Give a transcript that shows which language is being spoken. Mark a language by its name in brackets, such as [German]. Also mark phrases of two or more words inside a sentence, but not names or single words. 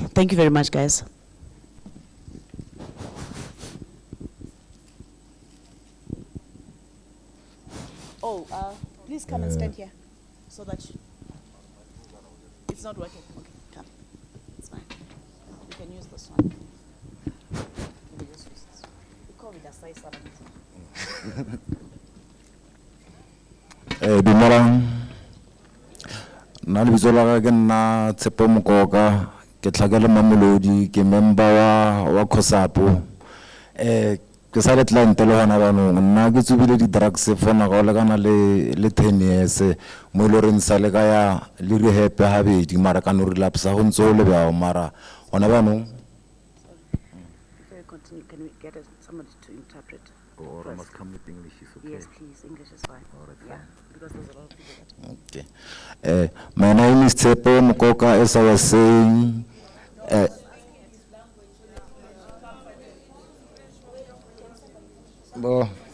[English] Thank you very much, guys. Oh, please come and stand here, so that it's not working. Okay, come. It's fine. can use this one. [Southern Sotho] Dumelang. Nna lebitso la ka ke nna Tshepo Mokoka, ke tlhakela Mamelodi, ke member wa COSAPO. Ke sa le client le hona banong, nna ke tsubile di-drugs for nako le kana le 10 years, mo ile re ntsa le ka ya le rehab habedi mara ka no relapse ho ntso le ba mara hona banong. [English] Before you continue, can we get somebody to interpret? Or I must come with English, is okay? Yes, please. English is fine. All right, Yeah, fine. because there's a lot of people that. Okay. My name is Tshepo Mokoka, as I was saying. Bo.